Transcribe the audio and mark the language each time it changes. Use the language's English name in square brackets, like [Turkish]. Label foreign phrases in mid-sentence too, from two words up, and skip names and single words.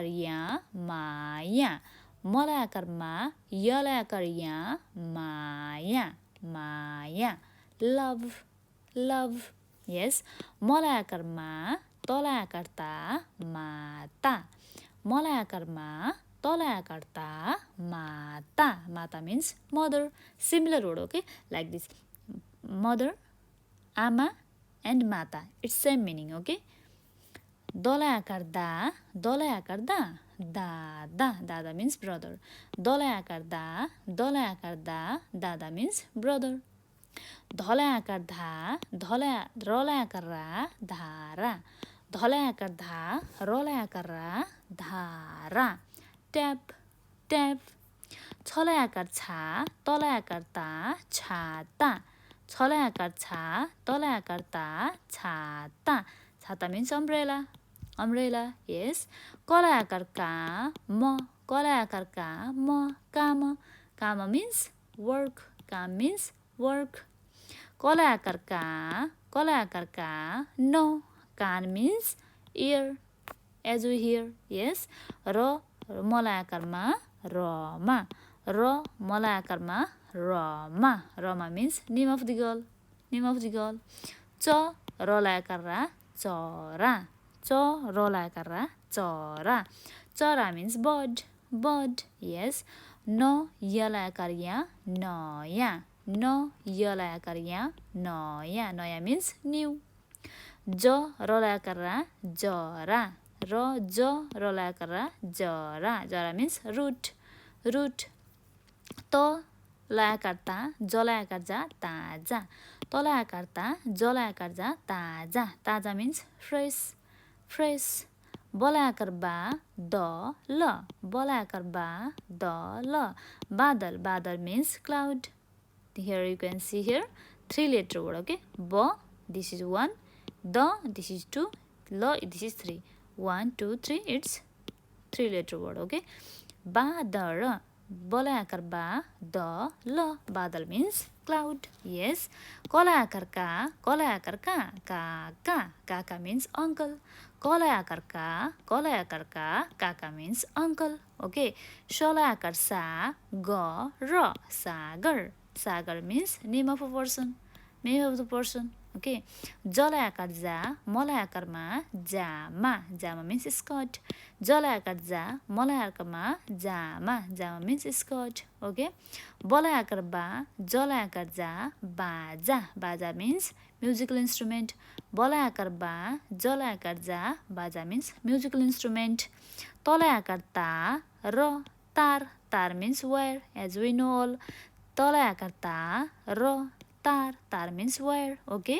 [Nepali] या माया मलाई आकार मा यलाई आकार या माया माया [English] love love yes [Nepali] मलाई आकार मा तलाई आकार ता माता मलाई आकार मा तलाई आकार ता माता माता [English] means mother similar word okay like this mother ama and mata it's same meaning okay [Nepali] दलाई आकार दा दादा दादा [English] means brother [Nepali] दलाई आकार दा दादा [English] means brother [Nepali] धलाई आकार धा रलाई आकार रा धारा धलाई आकार धा रलाई आकार रा धारा ट्याप ट्याप छलाई आकार छा तलाई आकार ता छाता छलाई आकार छा तलाई आकार ता छाता छाता [English] means umbrella umbrella yes [Nepali] कलाई आकार का म कलाई आकार का म काम काम [English] means work काम means work [Nepali] कलाई आकार का [English] no कान means ear as we hear [Nepali] yes र मलाई आकारमा रमा र मलाई आकारमा रमा [English] means name of the [Nepali] girl च रलाई आकार रा चरा च रलाई आकार रा चरा चरा [English] means bird yes [Nepali] न यलाई आकार या नया न यलाई आकार या नया [English] means new [Nepali] ज रलाई आकार रा जरा र ज रलाई आकार रा जरा [English] means root [Nepali] त लाई आकार ता जलाई आकार जा ताजा तलाई आकार ता जलाई आकार जा ताजा [English] means fresh [Nepali] बलाई आकार बा द ल बलाई आकार बा द ल बादल [English] means cloud here you can see here 3 letter word okay b this is 1 the this is 2 ल this is 3 1 2 3 it's 3 letter word okay [Nepali] बादल बलाई आकार बा द ल बादल [English] means cloud yes [Nepali] कलाई आकार का काका [English] means uncle [Nepali] कलाई आकार का काका [English] means uncle okay [Nepali] शलाई आकार सा ग र सागर [English] means name of a person okay [Nepali] जलाई आकार जा मलाई आकारमा जामा [English] means skirt [Nepali] जलाई आकार जा मलाई आकारमा जामा [English] means skirt okay [Nepali] बलाई आकार बा जलाई आकार जा बाजा [English] means musical instrument [Nepali] बलाई आकार बा जलाई आकार जा बाजा [English] means musical instrument [Nepali] तलाई आकार ता र तार [English] means wire as we know all [Nepali] तलाई आकार ता र तार, तार [English] means wire, [Nepali] okay?